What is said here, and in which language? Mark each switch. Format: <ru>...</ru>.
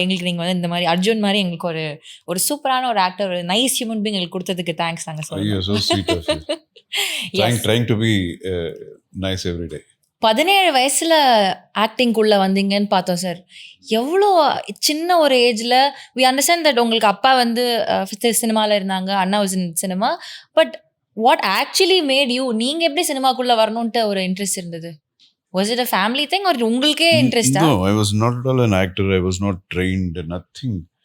<ta>எங்களுக்கு நீங்கள் வந்து இந்த மாதிரி அர்ஜுன் மாதிரி எங்களுக்கு ஒரு சூப்பரான ஒரு ஆக்டர், ஒரு நைஸ் ஹியூமன் பீயிங் எங்களுக்கு கொடுத்ததுக்கு தேங்க்ஸ் நாங்கள் சொல்லுவோம்.</ta> <en>So sweet of you. Trying to be nice every day.</en> <ta>17 வயசுல ஆக்டிங்குள்ளே வந்தீங்கன்னு பார்த்தோம் சார். எவ்வளோ சின்ன ஒரு ஏஜில்</ta> <en>we understand that</en> <ta>உங்களுக்கு அப்பா வந்து சினிமாவில் இருந்தாங்க, அண்ணா</ta> <en>Was in cinema. But what actually made you,</en> <ta>நீங்கள் எப்படி சினிமாக்குள்ளே வரணுன்ட்டு ஒரு இன்ட்ரெஸ்ட் இருந்தது?</ta> <en>Was it a family thing or</en> <ta>உங்களுக்கே இன்ட்ரெஸ்டா?</ta> <en>No, I was not at all an actor. I was not trained, nothing.</en>